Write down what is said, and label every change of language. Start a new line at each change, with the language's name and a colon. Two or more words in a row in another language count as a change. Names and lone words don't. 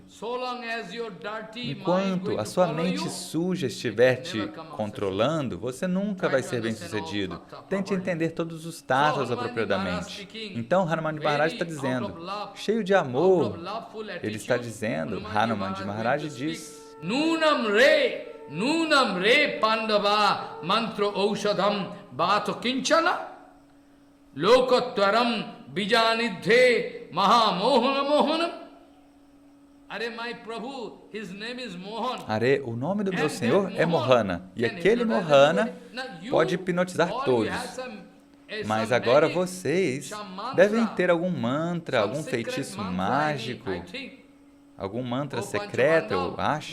Portuguese: Enquanto a sua mente suja estiver te controlando, você nunca vai ser bem-sucedido. Tente entender todos os tattvas apropriadamente. Então, Hanuman Maharaj está dizendo, cheio de amor, ele está dizendo, Hanuman Maharaj diz,
Sanskrit: नूनम् रे पाण्डव मन्त्रो औषधम् भतो किञ्चन लोकोत्वरम् बीजनिधे महामोहन मोहनम्.
Portuguese: Are, o nome do meu Senhor é Mohana, e aquele Mohana pode hipnotizar todos. Mas agora vocês devem ter algum mantra, algum feitiço mágico, algum mantra secreto, eu acho.